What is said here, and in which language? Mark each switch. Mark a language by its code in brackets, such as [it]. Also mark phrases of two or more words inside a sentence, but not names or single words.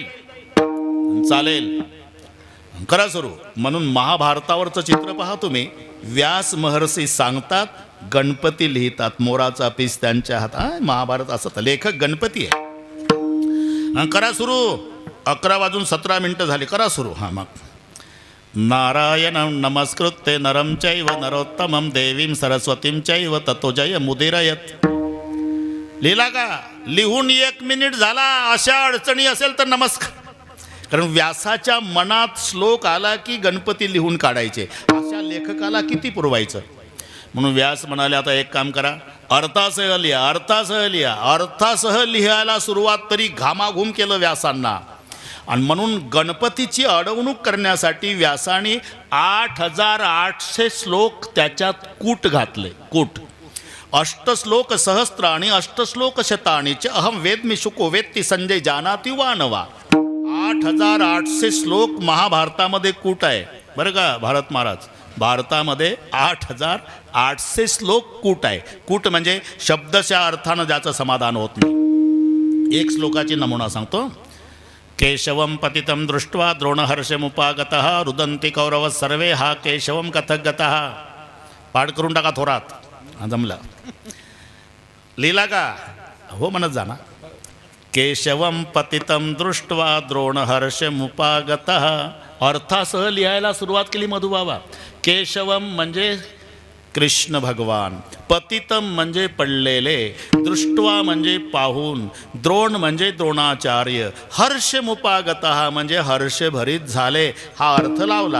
[mr] चालेल, करा सुरू. म्हणून महाभारतावरचं चित्र पहा तुम्ही. व्यास महर्षी सांगतात, गणपती लिहितात. मोराचा पीस त्यांच्या हातात. महाभारत असं तर लेखक गणपती आहे. करा सुरू. 11:17 झाले. करा सुरू. हां मग [sa] नारायणं नमस्कृत्य नरं चैव नरोत्तमं देवीं सरस्वतीं चैव ततो जय मुदीरयत. [mr] लिहिला का? लिहून 1 मिनिट झाला. अशा अडचणी असेल तर नमस्कार. कारण व्यासाच्या मनात श्लोक आला की गणपती लिहून काढायचे. अशा लेखकाला किती पुरवायचं? म्हणून व्यास म्हणाले आता एक काम करा, अर्थासह लिहा. अर्थासह लिहा. अर्थासह लिहायला सुरुवात तरी घामाघूम केलं व्यासांना. आणि म्हणून गणपतीची अडवणूक करण्यासाठी व्यासाने 8800 श्लोक त्याच्यात कूट घातले. [sa] कूट. 8 श्लोक सहस्त्र आणि 8 श्लोक शतानी च अहम वेदमी शुको वेत्ती संजय जानाति वा नवा. [mr] 8800 श्लोक महाभारतामध्ये कूट आहे बरं का भारत महाराज. भारतामध्ये 8800 श्लोक कूट आहे. कूट म्हणजे शब्दशः अर्थानं ज्याचं समाधान होत नाही. एक श्लोकाची नमुना सांगतो. [sa] केशवं पतितं दृष्ट्वा द्रोणहर्षमुपागतः रुदन्ति कौरव सर्वे हा केशवं कथक गतः. [mr] पाठ करून टाका थोरात. जमला. लिहिला का? हो म्हणत जा ना. [sa] केशवं पतितं दृष्ट्वा द्रोणहर्षमुपागतः. [mr] अर्थासह लिहायला सुरुवात केली मधुबाबा. केशवम म्हणजे कृष्ण भगवान. पतितम म्हणजे पडलेले, दृष्ट्वा म्हणजे पाहून, द्रोण म्हणजे द्रोणाचार्य, हर्षमुपागतः म्हणजे हर्षभरीत झाले, हा अर्थ लावला.